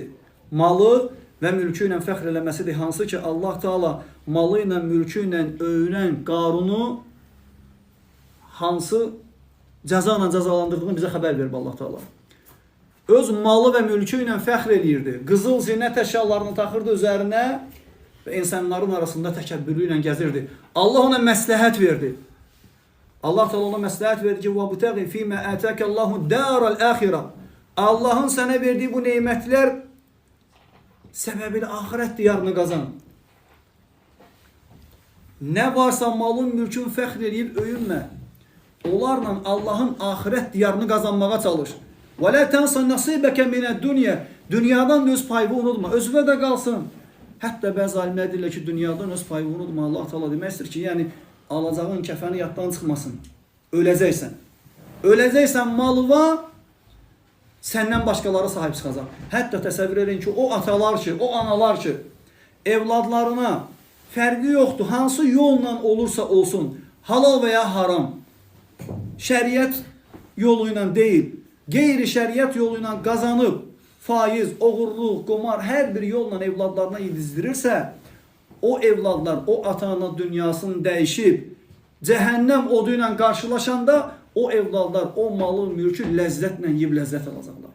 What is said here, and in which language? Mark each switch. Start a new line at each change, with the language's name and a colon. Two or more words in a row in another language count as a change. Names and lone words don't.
Azerbaijani: Malı və mülkü ilə fəxr eləməsidir. Hansı ki, Allah Teala malı ilə, mülkü ilə övünən Qarunu hansı cəza ilə cəzalandırdığını bizə xəbər verir Allah Teala. Öz malı və mülkü ilə fəxr eləyirdi. Qızıl zinət əşyalarını taxırdı üzərinə və insanların arasında təkəbbürlü ilə gəzirdi. Allah ona məsləhət verdi. Allah Teala ona məsləhət verdi ki,
Arabic: وَبُتَغِ فِي مَا آتَاكَ اللّٰهُ دَارَ الْآخِرَةِ.
Azerbaijani: Allahın sənə verdiyi bu neymətlər səbəbilə axirət diyarını qazan. Nə varsa malın, mülkün fəxr eləyib öyünmə. Onlarla Allahın axirət diyarını qazanmağa çalış.
Arabic: وَلَا تَنْسَ نَصِيبَكَ مِنَ الدُّنْيَا.
Azerbaijani: Dünyadan da öz payını unutma. Özünə də qalsın. Hətta bəzi alimlər deyirlər ki, dünyadan öz payını unutma. Allah Teala demək istəyir ki, yəni alacağın kəfəni yaddan çıxmasın. Öləcəksən. Öləcəksən, malı var, səndən başqaları sahib çıxacaq. Hətta təsəvvür edin ki, o atalar ki, o analar ki, evladlarına fərqi yoxdur, hansı yolla olursa olsun, halal və ya haram, şəriət yolu ilə deyil, qeyri-şəriət yolu ilə qazanıb, faiz, oğurluq, qomar, hər bir yolla evladlarına yedizdirirsə, o evladlar, o ata-ana dünyasını dəyişib, cəhənnəm odu ilə qarşılaşanda, o evladlar, o malı, mülkü ləzzətlə yiyib ləzzət alacaqlar.